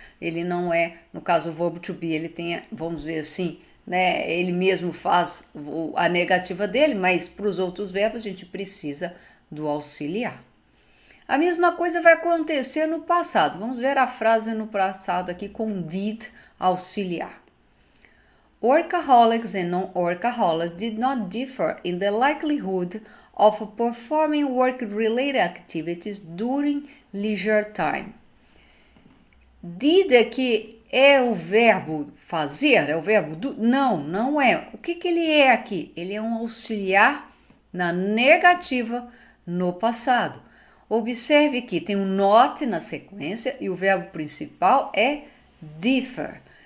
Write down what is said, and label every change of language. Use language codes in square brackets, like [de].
[pt] Ele não é, no caso, o verbo to be, ele tem, vamos ver assim, né? Ele mesmo faz a negativa dele, mas para os outros verbos a gente precisa do auxiliar. A mesma coisa vai acontecer no passado. Vamos ver a frase no passado aqui com did auxiliar. [en] Workaholics and non-workaholics did not differ in the likelihood of performing work-related activities during leisure time. [pt] Did aqui é o verbo fazer? É o verbo do? Não, não é. O que ele é aqui? Ele é um auxiliar na negativa no passado. Observe que tem um not na sequência e o verbo principal é differ.